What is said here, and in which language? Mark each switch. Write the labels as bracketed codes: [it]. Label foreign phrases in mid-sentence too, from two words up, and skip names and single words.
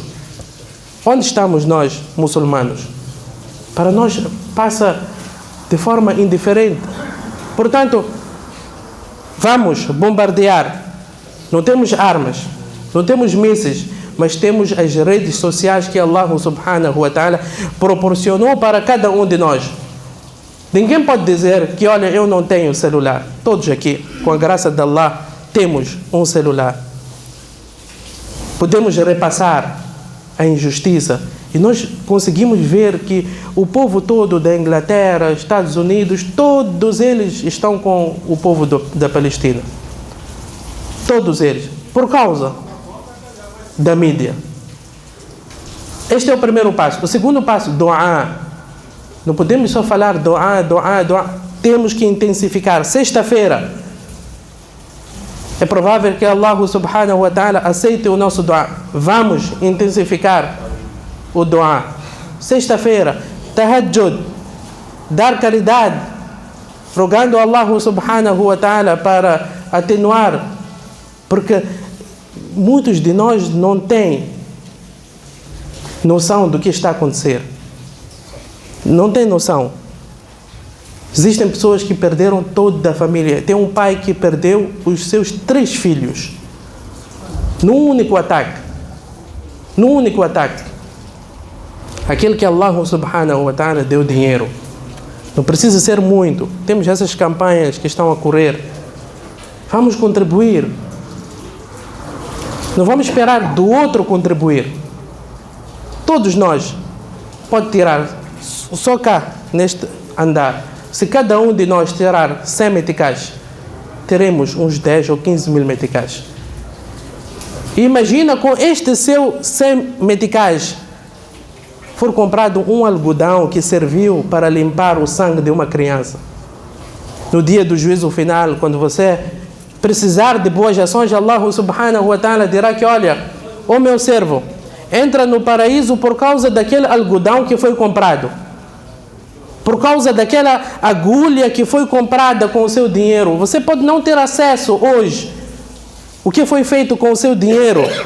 [pt] Onde estamos nós, muçulmanos? Para nós passa de forma indiferente. Portanto, vamos bombardear. Não temos armas, não temos mísseis, mas temos as redes sociais que Allah [ar] سبحانه وتعالى [pt] proporcionou para cada um de nós. Ninguém pode dizer que, olha, eu não tenho celular. Todos aqui, com a graça de Allah, temos um celular. Podemos repassar a injustiça e nós conseguimos ver que o povo todo da Inglaterra, Estados Unidos, todos eles estão com o povo da Palestina. Todos eles. Por causa da mídia. Este é o primeiro passo. O segundo passo, du'a. Não podemos só falar du'a. Temos que intensificar. Sexta-feira, é provável que Allah [ar] سبحانه وتعالى [pt] aceite o nosso du'a. Vamos intensificar o du'a. Sexta-feira, tahajjud, dar caridade, rogando a Allah [ar] سبحانه وتعالى [pt] para atenuar, porque muitos de nós não têm noção do que está a acontecer. Não tem noção. Existem pessoas que perderam toda a família. Tem um pai que perdeu os seus 3 filhos num único ataque. Aquele que Allah [ar] سبحانه وتعالى [pt] deu dinheiro. Não precisa ser muito. Temos essas campanhas que estão a correr. Vamos contribuir. Não vamos esperar do outro contribuir. Todos nós, pode tirar, só cá, neste andar, se cada um de nós tirar 100 meticais, teremos uns 10 ou 15 mil meticais. Imagina com este seu 100 meticais, for comprado um algodão que serviu para limpar o sangue de uma criança. No dia do juízo final, quando você precisar de boas ações, Allah [ar] سبحانه وتعالى [pt] dirá que, olha, ó meu servo, entra no paraíso por causa daquele algodão que foi comprado. Por causa daquela agulha que foi comprada com o seu dinheiro. Você pode não ter acesso hoje. O que foi feito com o seu dinheiro.